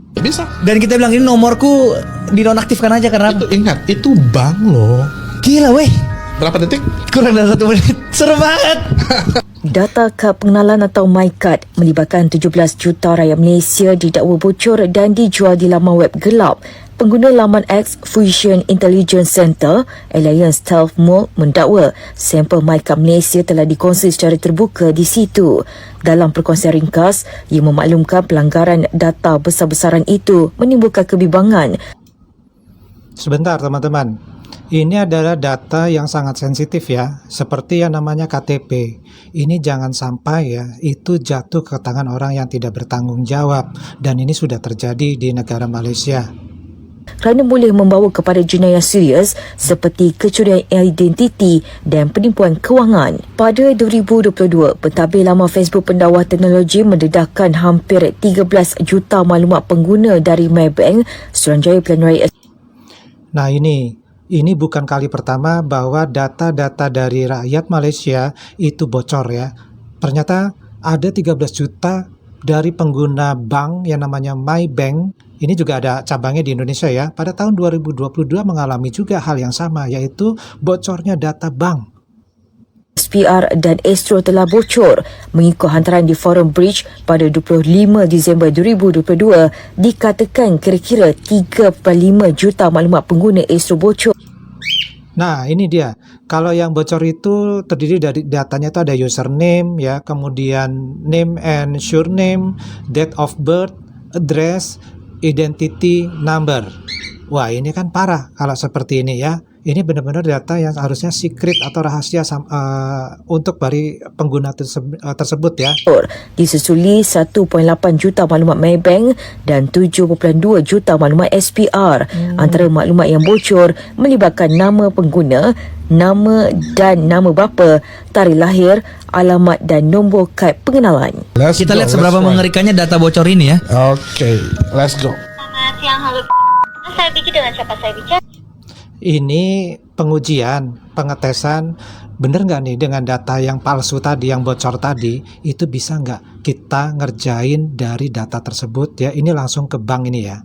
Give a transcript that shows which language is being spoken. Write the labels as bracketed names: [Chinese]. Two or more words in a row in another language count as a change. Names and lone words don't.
[Indonesian] bisa. Dan kita bilang ini nomorku dinonaktifkan aja karena Itu ingat, itu bank loh. gila weh. Berapa detik? Kurang dari 1 menit. Serem banget. [Malay] Data kad pengenalan atau MyCard melibatkan 17 juta rakyat Malaysia didakwa bocor dan dijual di laman web gelap. Pengguna laman X Fusion Intelligence Center, Alliance Stealth Mode mendakwa sampel MyCard Malaysia telah dikongsi secara terbuka di situ. Dalam perkongsian ringkas, ia memaklumkan pelanggaran data besar-besaran itu menimbulkan kebimbangan. [Indonesian] Sebentar teman-teman, ini adalah data yang sangat sensitif ya, seperti yang namanya KTP. Ini jangan sampai ya, itu jatuh ke tangan orang yang tidak bertanggung jawab. Dan ini sudah terjadi di negara Malaysia. [Malay] Kerana boleh membawa kepada jenayah serius seperti kecurian identiti dan penipuan kewangan. Pada 2022, pentadbir laman Facebook pendakwa teknologi mendedahkan hampir 13 juta maklumat pengguna dari Maybank, Suruhanjaya Pilihan Raya. [Indonesian] Nah ini bukan kali pertama bahwa data-data dari rakyat Malaysia itu bocor ya. Ternyata ada 13 juta dari pengguna bank yang namanya Maybank. Ini juga ada cabangnya di Indonesia ya. Pada tahun 2022 mengalami juga hal yang sama, yaitu bocornya data bank. [Malay] SPR dan Astro telah bocor. Mengikut hantaran di Forum Bridge pada 25 Disember 2022, dikatakan kira-kira 3.5 juta maklumat pengguna Astro bocor. [Indonesian] Nah ini dia, kalau yang bocor itu terdiri dari datanya itu ada username ya, kemudian [English] name and surname, date of birth, address, identity number. [Indonesian] Wah ini kan parah kalau seperti ini ya. Ini benar-benar data yang harusnya secret atau rahasia untuk dari pengguna tersebut ya. [Malay] Disusuli 1.8 juta maklumat Maybank dan 7.2 juta maklumat SPR. Antara maklumat yang bocor melibatkan nama pengguna, nama dan nama bapa, tarikh lahir, alamat dan nombor kad pengenalan. [Indonesian] Kita lihat seberapa mengerikannya data bocor ini ya. Oke, [English] let's go. [Indonesian] Selamat siang, halo. Saya bikin dengan siapa saya bicara? Ini pengujian, pengetesan, bener nggak nih dengan data yang palsu tadi, yang bocor tadi, itu bisa nggak kita ngerjain dari data tersebut ya? Ini langsung ke bank ini ya.